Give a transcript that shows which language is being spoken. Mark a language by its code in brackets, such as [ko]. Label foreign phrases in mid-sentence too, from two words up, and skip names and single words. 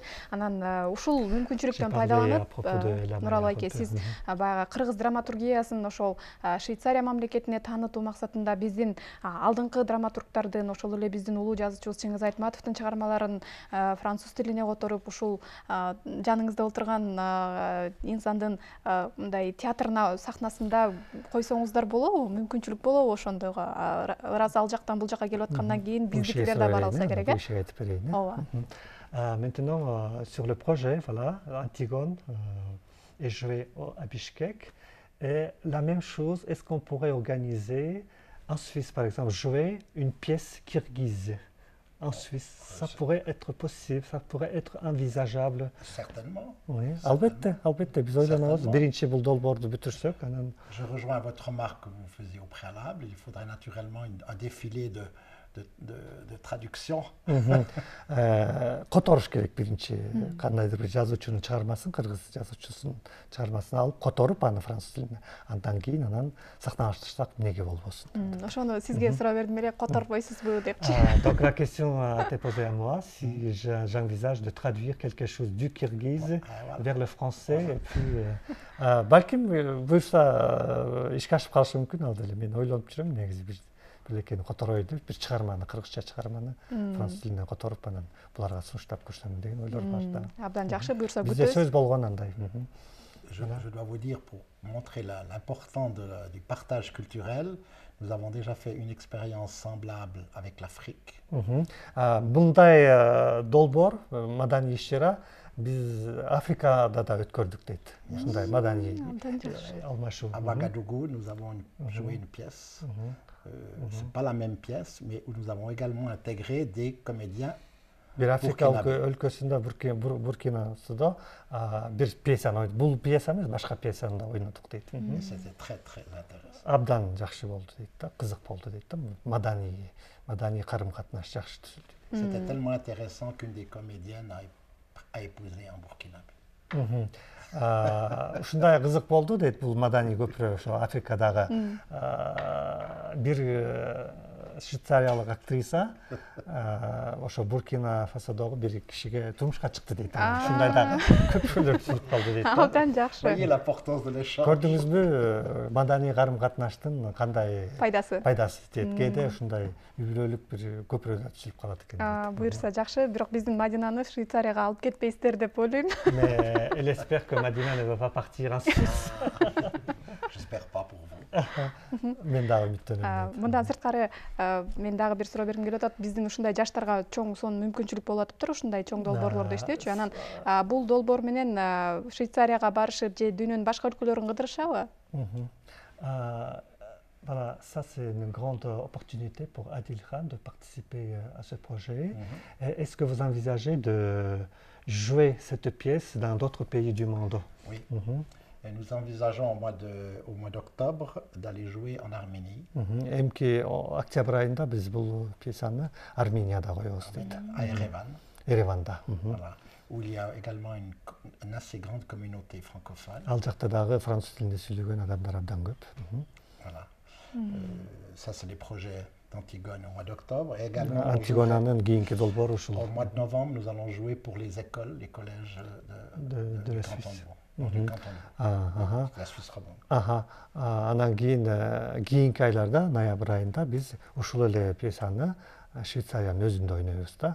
[ky] Анан ушул мүмкүнчүлүктөн пайдаланып, Нуралы айке, сиз баягы кыргыз драматургиясын ошол Швейцария мамлекетине таанытуу максатында биздин алдыңкы драматургтардын, ошол эле биздин улуу жазуучубуз Чыңгыз Айтматовдун чыгармаларын француз тилине которуп, ушул жаныңызда отурган инсандын мындай театрына сахнасында койсоңуздар болобу? Мүмкүнчүлүк болобу ошондойго? Ырас ал жактан бул жака келип аткандан кийин биздикилер да бара алса керек, э? Ооба. [fr] Maintenant, sur le projet, voilà, Antigone est joué à Bishkek. Et la même chose, est-ce qu'on pourrait organiser en Suisse, par exemple, jouer une pièce kirghize en Suisse? Ça pourrait être possible, ça pourrait être envisageable. Certainement. Oui, albatta, [ky] biz ойлонобуз. Биринчи бул долбоорду бүтүрсөк, анан [fr] Je rejoins votre remarque que vous faisiez au préalable. Il faudrait naturellement un défilé de traduction. [ky] Которуш керек биринчи. Кандайдыр бир жазуучунун чыгармасын, кыргыз жазуучусунун чыгармасын алып, которуп аны француз тилине. Андан кийин анан сахналаштырсак эмнеге болбосун. Ошону сизге суроо бердим эле, которбойсузбу депчи. [fr] Donc la question a été posée à moi si j'envisage de traduire quelque chose du kirghize vers le français et puis [ky] балким буюрса ишке ашып калышы мүмкүн ал деле. Мен ойлонуп жүрөм негизи билекени которойду, бир чыгарманы, кыргызча чыгарманы француз тилине которуп анан буларга сунуштап көрсөм деген ойлор бар да. Абдан жакшы, буюрса күтөбүз. Бизде сөз болгон андай. [fr] Je dois vous dire, pour montrer l'importance du partage culturel, nous avons déjà fait une expérience semblable avec l'Afrique. [ky] Bunday долбоор, маданий иш-чара биз Африкада да өткөрдүк дейт. Ушундай маданий алмашуу. [fr] À Ouagadougou, nous avons joué une pièce. C'est pas la même pièce, mais où nous avons également intégré des comédiens. [ky] Бир Африкалык өлкөсүндө Буркинасудо бир пьесаны ойнадык. Бул пьеса эмес, башка пьесаны да ойнодук дейт. [fr] C'était très intéressant. [ky] Абдан жакшы болду дейт да, кызык болду дейт да. Маданий карым-катнаш жакшы түзүлдү. [fr] C'était tellement intéressant qu'une des comédiennes a épousé un Burkinabé. [ky] Ушундай кызык болду дейт, бул маданий көпүрө ошо Африкадагы бир швейцариялык актриса ошо Буркина Фасодогу бир кишиге турмушка чыкты дейт. Ушундай дагы көпүрөлөр түзүлүп калды дейт. Абдан жакшы. [fr] Voyez l'importance de l'échange. [ky] Көрдүңүзбү, маданий карым-катнаштын кандай пайдасы дейт. Кээде ушундай үй бүлөлүк бир көпүрөлөр түзүлүп калат экен. Буюрса жакшы, бирок биздин Мадинаны Швейцарияга алып кетпейсиздер деп ойлойм. [fr] Mais elle espère que Madina ne va pas partir en Suisse. J'espère pas pour vous. [ky] Мен дагы үмүттөнөм. Мындан сырткары мен дагы бир суроо бергим келип атат. Биздин ушундай жаштарга чоң сон мүмкүнчүлүк болуп атыптыр, ушундай чоң долбоорлорду иштөөчү. Анан бул долбоор менен Швейцарияга барышып же дүйнөнүн башка өлкөлөрүн кыдырышабы? [fr] Voilà, ça c'est une grande opportunité pour Adil Khan de participer à ce projet. Est-ce que vous envisagez de jouer cette pièce dans d'autres pays du monde? Oui. Et nous envisageons au mois d'octobre d'aller jouer en Arménie. [ky] Эмки октябрь айында биз бул пьесаны Арменияда коебуз дейт. [fr] À Erevan. [ky] Ереванда. [fr] Voilà. Où il y a également une assez grande communauté francophone. [ky] Ал жакта дагы француз тилинде сүйлөгөн адамдар абдан көп. [fr] Voilà. Ça c'est les projets d'Antigone au mois d'octobre. Et également [ky] Антигонанын кийинки долбоору ушул. [fr] Au mois de novembre, nous allons jouer pour les écoles, les collèges de la Suisse. La Suisse romande. [ky] Анан кийинки айларда, ноябрь айында биз ушул эле пьесаны Швейцариянын өзүндө ойнойбуз да.